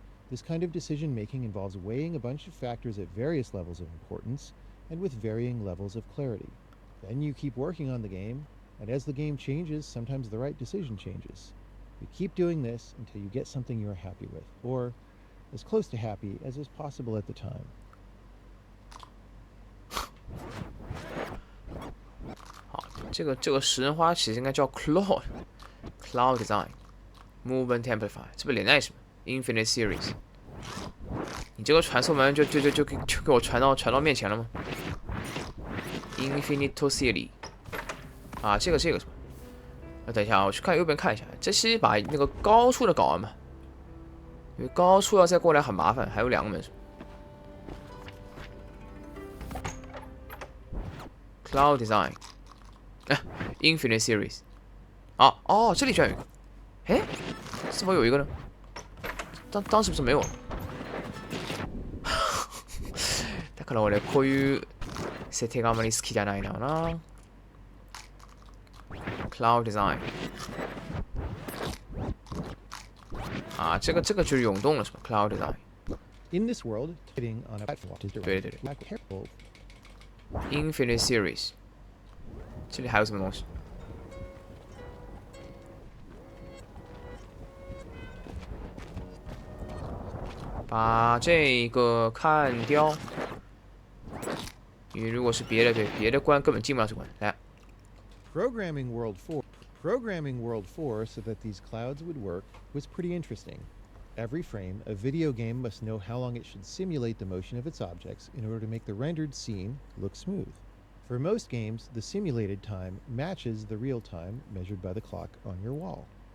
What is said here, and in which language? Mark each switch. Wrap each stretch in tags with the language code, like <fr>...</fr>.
<en>This kind of decision making involves weighing a bunch of factors at various levels of importance and with varying levels of clarity. Then you keep working on the game, and as the game changes, sometimes the right decision changes. You keep doing this until you get something you're happy with, or as close to happy as is possible at the time.</en> <zh>好，这个食人花其实应该叫 Cloud Design Movement Amplifier， 这不连在一起吗 ？Infinite Series， 你这个传送门就给我传到面前了吗 ？Infinite Series， 啊，这个是吧？等一下，我去看右边看一下，这是把那个高处的搞完吧？因为高处要再过来很麻烦，还有2个门是吧 ？Cloud Design。 Infinite Series， 哦，这里居然有一个，哎，是否有一个呢？当时不是没有？</zh> <ja>だから俺こういう設定があまり好きじゃないな。</ja> <zh>Cloud Design， 啊，这个就是涌动了是吧 ？Cloud Design。</zh> <en>In this world, sitting on a platform is</en> <zh>对</zh> <en>careful.</en> <zh>Infinite Series， 这里还有什么东西？把这个看掉。你如果是别的关根本进不了这关。来，</zh> <en>Programming World 4 so that these clouds would work was pretty interesting. Every frame, a video game must know how long it should simulate the motion of its objects in order to make the rendered scene look smooth. For most games, the simulated time matches the real time measured by the clock on your wall.</en>